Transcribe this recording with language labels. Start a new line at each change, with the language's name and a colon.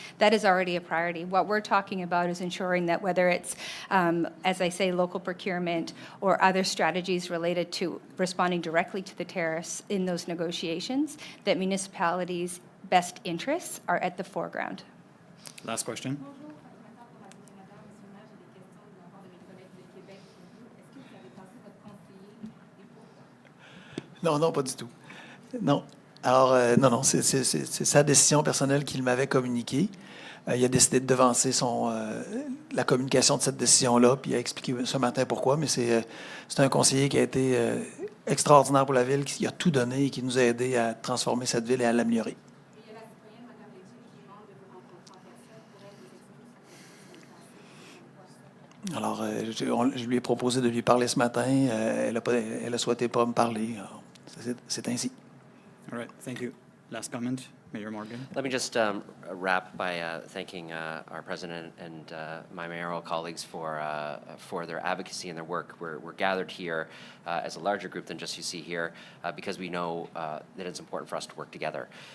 English: That is already a priority. What we're talking about is ensuring that whether it's, as I say, local procurement or other strategies related to responding directly to the tariffs in those negotiations, that municipalities' best interests are at the foreground. Last question.
French: Bonjour, maintenant pour la journée madame, monsieur le maire, j'ai des questions de la part de mes collègues de Québec pour vous. Est-ce que vous avez passé votre conseiller et pourquoi? Non, non, pas du tout. Non. Alors, non, c'est sa décision personnelle qu'il m'avait communiquée. Il a décidé de devancer la communication de cette décision-là, puis il a expliqué ce matin pourquoi, mais c'est un conseiller qui a été extraordinaire pour la ville, qui a tout donné et qui nous a aidés à transformer cette ville et à l'améliorer. Il y a la citoyenne, madame Bligh, qui demande de vous rencontrer en personne pour elle vous expliquer Alors, je lui ai proposé de lui parler ce matin. Elle a souhaité pas me parler. Alors, c'est ainsi.
English: All right, thank you. Last comment, Mayor Morgan. Let me just wrap by thanking our president and my mayoral colleagues for their advocacy and their work. We're gathered here as a larger group than just you see here because we know that it's important for us to work together.